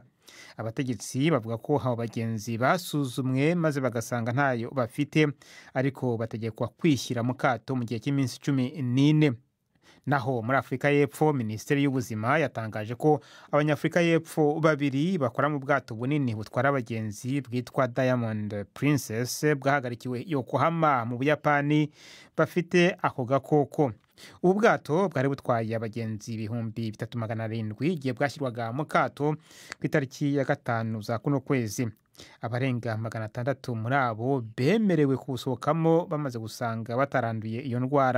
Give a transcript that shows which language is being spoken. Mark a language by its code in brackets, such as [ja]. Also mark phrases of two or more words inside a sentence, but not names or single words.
[rw] Abategetsi bavuga ko abo bagenzi basuzumwe maze bagasanga ntayo bafite, ariko bategekwa kwishyira mu kato mu gihe cy'iminsi 14. Naho muri Afrika y'Epfo, Minisiteri y'Ubuzima yatangaje ko Abanyafrika y'Epfo babiri bakora mu bwato bunini butwara abagenzi bwitwa Diamond Princess bwahagarikiwe Yokohama mu Buyapani bafite ako gakoko. Ubu bwato bwari butwaye abagenzi 3,700 igihe bwashyirwaga mu kato ku itariki ya 5 za kuno kwezi. Abarenga 600 muri abo bemerewe kusohokamo bamaze gusanga bataranduye iyo ndwara.